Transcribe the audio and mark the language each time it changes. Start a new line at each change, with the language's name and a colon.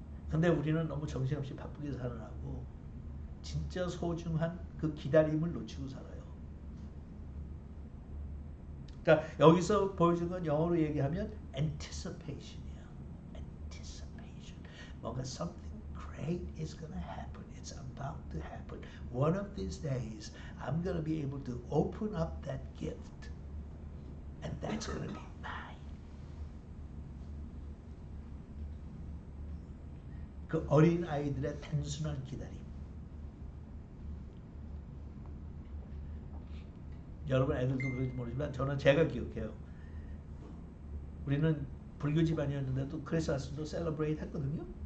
Korean: 근데 우리는 너무 정신없이 바쁘게 살아가고 진짜 소중한 그 기다림을 놓치고 살아요. 그러니까 여기서 보여준 건 영어로 얘기하면 anticipation이야.
English: Anticipation.
Korean: 뭔가
English: something great is going to happen. It's about to happen. One of these days, I'm going to be able to open up that gift, and that's going to be mine.
Korean: 그 어린 아이들의 단순한 기다림. 여러분 애들도 그런지 모르지만 저는 제가 기억해요. 우리는 불교 집안이었는데도 크리스마스도 셀러브레이트 했거든요.